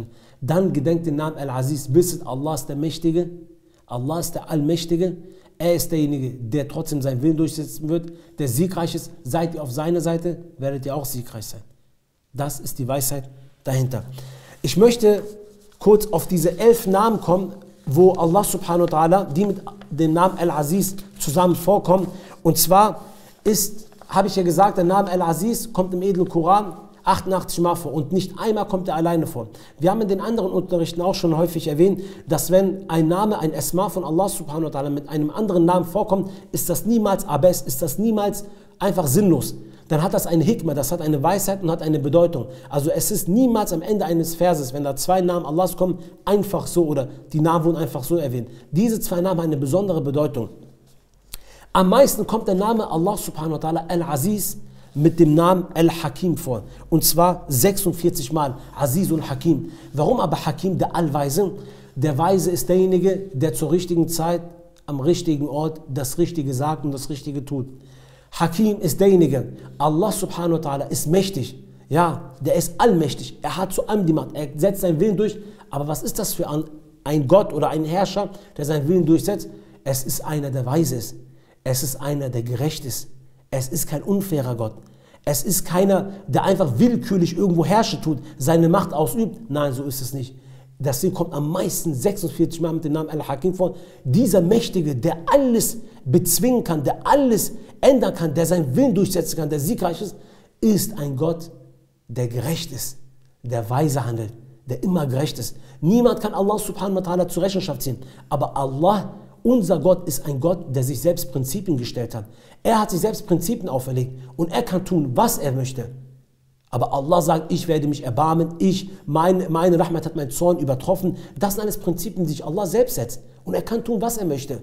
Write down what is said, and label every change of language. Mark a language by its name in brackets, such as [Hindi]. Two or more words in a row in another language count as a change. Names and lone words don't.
[German] Dann gedenkt den Namen Al-Aziz, wisset, Allah ist der Mächtige, Allah ist der Allmächtige, er ist derjenige, der trotzdem seinen Willen durchsetzen wird, der siegreich ist. Seid ihr auf seiner Seite, werdet ihr auch siegreich sein. Das ist die Weisheit dahinter. Ich möchte kurz auf diese 11 Namen kommen, wo Allah [Arabic] سبحانه وتعالى, [German] die mit dem Namen Al-Aziz zusammen vorkommen. Und zwar habe ich ja gesagt, der Name Al-Aziz kommt im edlen Koran 88 Mal vor und nicht einmal kommt er alleine vor. Wir haben in den anderen Unterrichten auch schon häufig erwähnt, dass wenn ein Name, ein Asma von Allah [Arabic] سبحانه وتعالى [German] mit einem anderen Namen vorkommt, ist das niemals abes, ist das niemals einfach sinnlos. Dann hat das eine Hikmah, das hat eine Weisheit und hat eine Bedeutung. Also es ist niemals am Ende eines Verses, wenn da 2 Namen Allahs kommen, einfach so oder die Namen wurden einfach so erwähnt. Diese 2 Namen haben eine besondere Bedeutung. Am meisten kommt der Name Allah [Arabic] سبحانه وتعالى [German] Al-Aziz mit dem Namen Al-Hakim vor. Und zwar 46 Mal. Azizul Hakim. Warum aber Hakim, der Allweise? Der Weise ist derjenige, der zur richtigen Zeit, am richtigen Ort das Richtige sagt und das Richtige tut. Hakim ist derjenige, Allah [Arabic] سبحانه وتعالى [German] ist mächtig. Ja, der ist allmächtig. Er hat zu allem die Macht. Er setzt seinen Willen durch. Aber was ist das für ein Gott oder ein Herrscher, der seinen Willen durchsetzt? Es ist einer, der weise ist. Es ist einer, der gerecht ist. Es ist kein unfairer Gott. Es ist keiner, der einfach willkürlich irgendwo Herrsche tut, seine Macht ausübt. Nein, so ist es nicht. Deswegen kommt am meisten 46 Mal mit dem Namen Al-Hakim vor. Dieser Mächtige, der alles bezwingen kann, der alles ändern kann, der seinen Willen durchsetzen kann, der siegreich ist ein Gott, der gerecht ist, der weise handelt, der immer gerecht ist. Niemand kann Allah [Arabic] سبحانه وتعالى [German] zur Rechenschaft ziehen. Aber Allah, unser Gott, ist ein Gott, der sich selbst Prinzipien gestellt hat. Er hat sich selbst Prinzipien auferlegt und er kann tun, was er möchte. Aber Allah sagt, ich werde mich erbarmen, meine Rahmat hat meinen Zorn übertroffen. Das sind alles Prinzipien, die sich Allah selbst setzt. Und er kann tun, was er möchte.